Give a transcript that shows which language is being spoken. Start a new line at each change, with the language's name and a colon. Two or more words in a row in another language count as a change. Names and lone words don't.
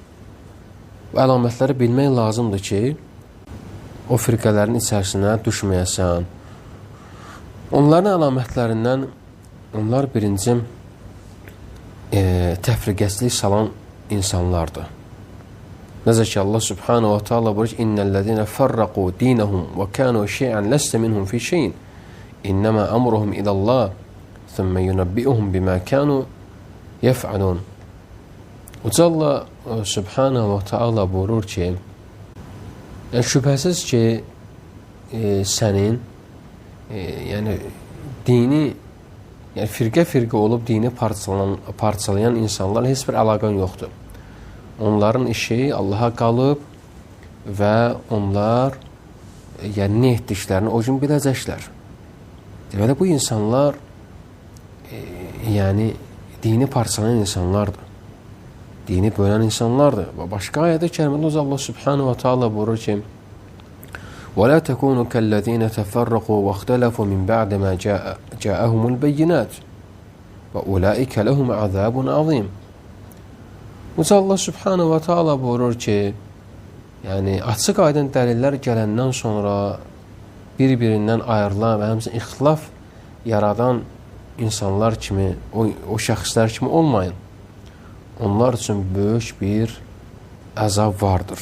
Azerbaijani: Bu əlamətləri bilmək lazımdır ki, o firqələrin içərisinə düşməyəsən. Onların əlamətlərindən onlar birinci təfriqəsizlik salan insanlardır. Necə ki,
Arabic: الله سبحانه وتعالى
Azerbaijani: buyurur ki,
Arabic: إن الذين فرقوا دينهم وكانوا شيعا لست منهم في شيء إنما أمرهم إلى الله ثم ينبئهم بما كانوا يفعلون.
Azerbaijani: Uca Allah
Arabic: سبحانه وتعالى
Azerbaijani: buyurur ki, şübhəsiz ki, sənin yəni dini, yəni firqə-firqə olub dini parçalayan insanlar heç bir əlaqən yoxdur. Onların işi Allaha qalıb və onlar yəni nə etdiklərini o gün biləcəklər. Deməli, bu insanlar yəni dini parçalayan insanlardır. Dini bölən insanlardır. Və başqa ayədə kərimədə Allah
Arabic: سبحانه وتعالى
Azerbaijani: buyurur ki,
Arabic: وَلَا تَكُونُوا كَالَّذِينَ تَفَرَّقُوا وَاخْتَلَفُوا مِنْ بَعْدِ مَا جَاءَهُمُ الْبَيِّنَاتِ وَأُولَٰئِكَ لَهُمْ عَذَابٌ عَظِيمٌ.
Azerbaijani: Uca Allah
Arabic: سبحانه وتعالى
Azerbaijani: buyurur ki, yəni açıq aydın dəlillər gələndən sonra bir-birindən ayrılan və həmçinin ixtilaf yaradan insanlar kimi, o şəxslər kimi olmayın. Onlar üçün böyük bir əzab vardır.